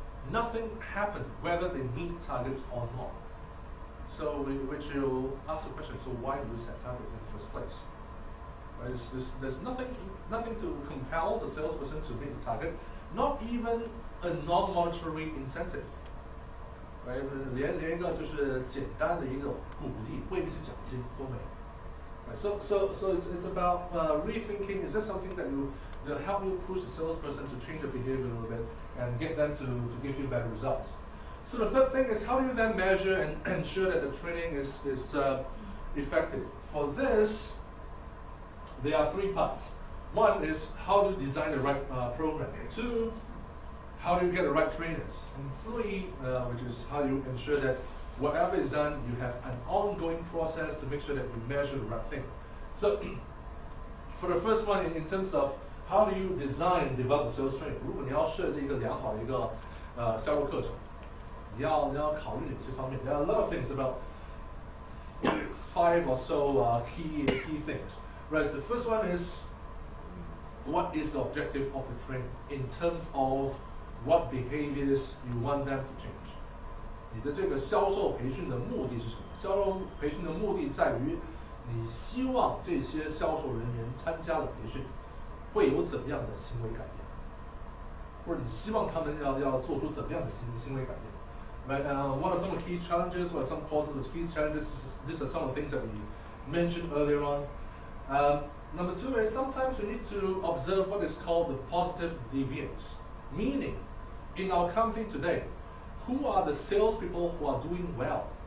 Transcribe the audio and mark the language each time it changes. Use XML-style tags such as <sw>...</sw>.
<en>Nothing happened whether they meet targets or not. So which you ask the question, so why do you set targets in the first place? Right? There's nothing to compel the salesperson to meet the target, not even a non-monetary incentive. Right?</en> <zh>连一个就是简单的一个鼓励，未必是奖金都没有。</zh> <en>Right? So it's about rethinking. Is there something that help you push the salesperson to change their behavior a little bit and get them to give you better results? So the third thing is, how do you then measure and ensure that the training is effective? For this, there are three parts. One is how to design the right program. Two, how do you get the right trainers? And three, which is how you ensure that whatever is done, you have an ongoing process to make sure that you measure the right thing. So for the first one, in terms of how do you design and develop sales training?</en> <zh>如果你要设计一个良好的一个销售课程，你要考虑哪些方面？</zh> <en>There are a lot of things about 5 or so key things. Right. The first one is, what is the objective of the training in terms of what behaviors you want them to change?</en> <zh>你的这个销售培训的目的是什么？销售培训的目的在于，你希望这些销售人员参加了培训，会有怎样的行为改变，或者你希望他们要做出怎么样的行为改变？</zh> <en>Right. What are some of the key challenges? What are some causes of the key challenges? These are some of the things that we mentioned earlier on. Number two is sometimes we need to observe what is called the positive deviance. Meaning, in our company today, who are the salespeople who are doing well?</en>